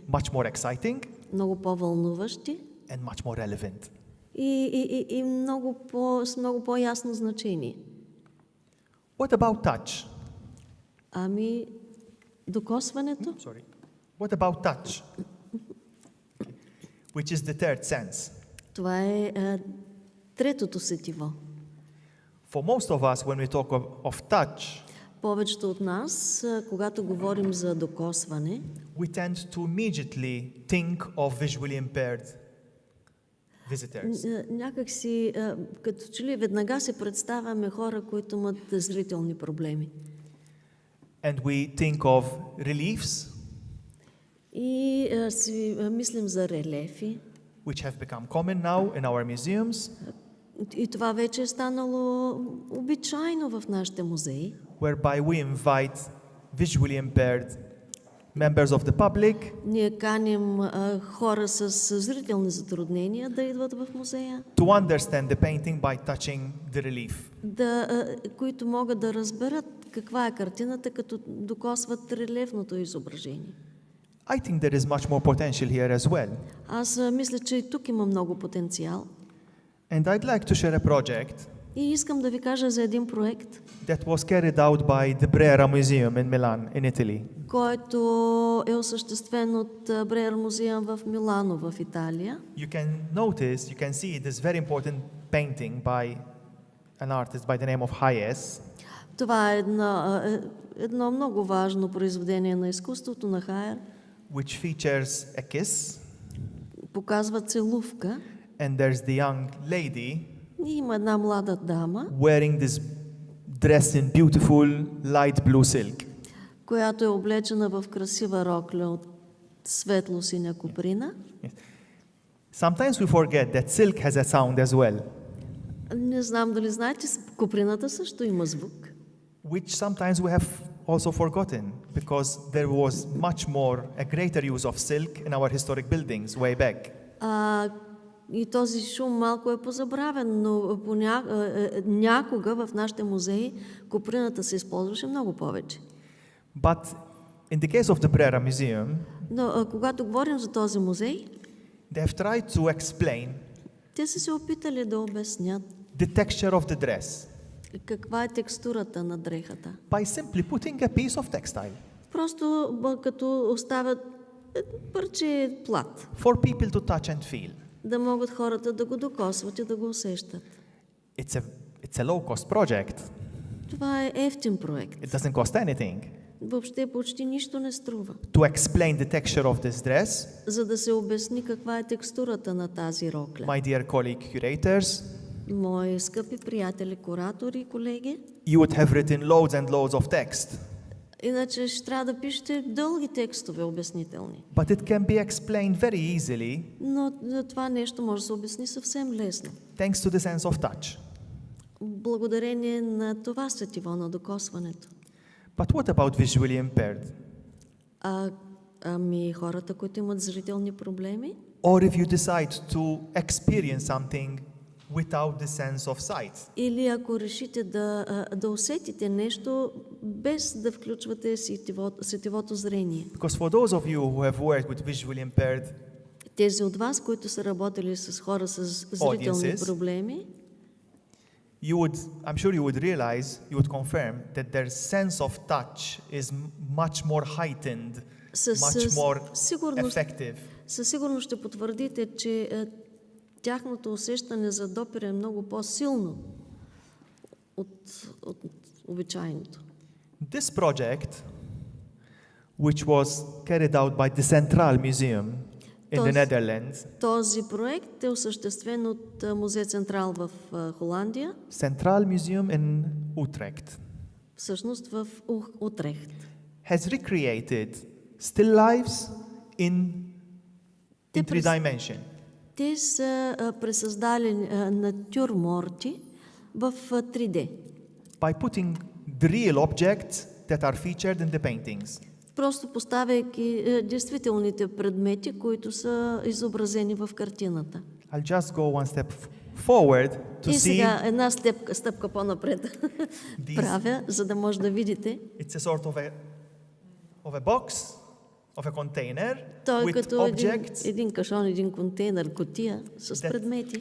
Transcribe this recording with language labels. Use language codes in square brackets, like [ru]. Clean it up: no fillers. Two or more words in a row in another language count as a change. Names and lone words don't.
[en] much more exciting, [bg] Много по-вълнуващи [en] and much more relevant. [bg] и с много по-ясно значение. [en] What about touch? [bg] Ами, докосването? [en] What about touch? Which is the third sense. [bg] Това е третото сетиво. [en] For most of us, when we talk of touch, [bg] Повечето от нас, когато говорим за докосване, [en] we tend to immediately think of visually impaired visitors. [bg] някак си, като че ли веднага се представяме хора, които имат зрителни проблеми. [en] And we think of reliefs, [bg] И си мислим за релефи. [en] which have become common now in our museums, [bg] И това вече е станало обичайно в нашите музеи, [en] whereby we invite visually impaired members of the public [bg] ние каним хора с зрителни затруднения да идват в музея, [en] to understand the painting by touching the relief. [bg] които могат да разберат каква е картината, като докосват релефното изображение. [en] I think there is much more potential here as well. [bg] Аз мисля, че и тук има много потенциал. [en] And I'd like to share a project [bg] И искам да ви кажа за един проект, [en] that was carried out by the Brera Museum in Milan, in Italy. [bg] който е осъществен от Бреер музея в Милано, в Италия. [en] You can see this very important painting by an artist by the name of Hayes, [bg] Това е едно много важно произведение на изкуството на Хайер. [en] which features a kiss, [bg] Показва целувка [en] and there's the young lady [bg] и има една млада дама, [en] wearing this dress in beautiful light blue silk. [bg] която е облечена в красива рокля от светло-синя коприна. [en] Sometimes we forget that silk has a sound as well, [bg] Не знам дали знаете, коприната също има звук, [en] which sometimes we have also forgotten because there was much more, a greater use of silk in our historic buildings way back. [bg] И този шум малко е позабравен, но някога в нашите музеи коприната се използваше много повече. [en] But in the case of the Brera Museum, [bg] Но когато говорим за този музей, [en] they have tried to explain [bg] те са се опитали да обяснят [en] the texture of the dress [bg] каква е текстурата на дрехата. [en] by simply putting a piece of textile [bg] Просто като оставят парче плат, [en] for people to touch and feel. [bg] да могат хората да го докосват и да го усещат. [en] It's a low-cost project. [bg] Това е евтин проект. [en] It doesn't cost anything. [bg] Въобще почти нищо не струва. [en] To explain the texture of this dress, [bg] За да се обясни каква е текстурата на тази рокля. [en] my dear colleague curators, [bg] Мои скъпи приятели, куратори и колеги, [en] you would have written loads and loads of text. [bg] иначе ще трябва да пишете дълги текстове обяснителни. [en] But it can be explained very easily [bg] Но това нещо може да се обясни съвсем лесно. [en] thanks to the sense of touch. [bg] Благодарение на това сетиво на докосването. [en] But what about visually impaired? [bg] Ами хората, които имат зрителни проблеми? [en] Or if you decide to experience something without the sense of sight? [bg] Или ако решите да усетите нещо, без да включвате сетивото зрение. [en] Because for those of you who have worked with visually impaired [bg] Тези от вас, които са работили с хора с зрителни проблеми, [en] I'm sure you would realize, you would confirm that their sense of touch is much more heightened, much more effective. [bg] Със сигурност ще потвърдите, че тяхното усещане за допир е много по-силно от обичайното. [en] This project which was carried out by the Central Museum in the Netherlands. [bg] Този проект е осъществен от Музей Централ в Холандия. [en] Central Museum in Utrecht [bg] Всъщност в Утрехт. [en] has recreated still lifes in three dimension. [bg] Те са пресъздали натюрморти в 3D. [en] By putting the real objects that are featured in the paintings. [bg] Просто поставяйки действителните предмети, които са изобразени в картината. [en] I'll just go one step forward to [bg] И [en] see. [bg] сега една стъпка по-напред правя, за да може да видите. [en] It's a sort of a box, of a container [bg] Той [en] with [bg] като [en] objects [bg] един кашон, един контейнер, кутия с предмети,